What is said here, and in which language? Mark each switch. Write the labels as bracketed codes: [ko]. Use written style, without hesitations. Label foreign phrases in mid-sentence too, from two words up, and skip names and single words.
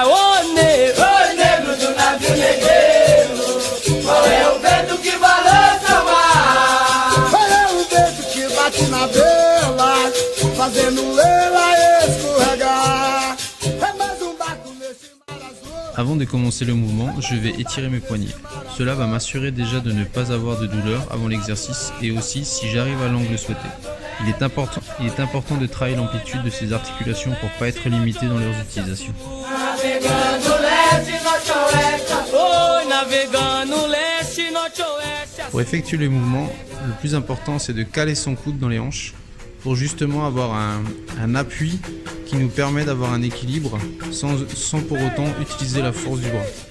[pt] Ô negro do navio negreiro, qual é o vento que balança o mar? Qual é o vento que bate na vela, fazendo ela escorregar? É mais um barco nesse mar azul. [fr] Avant de commencer le mouvement, je vais étirer mes poignets. Cela va m'assurer déjà de ne pas avoir de douleur avant l'exercice et aussi si j'arrive à l'angle souhaité. Il est important de travailler l'amplitude de ces articulations pour pas être limité dans leur utilisation. Pour effectuer le mouvement, le plus important c'est de caler son coude dans les hanches pour justement avoir un appui qui nous permet d'avoir un équilibre sans pour autant utiliser la force du bras.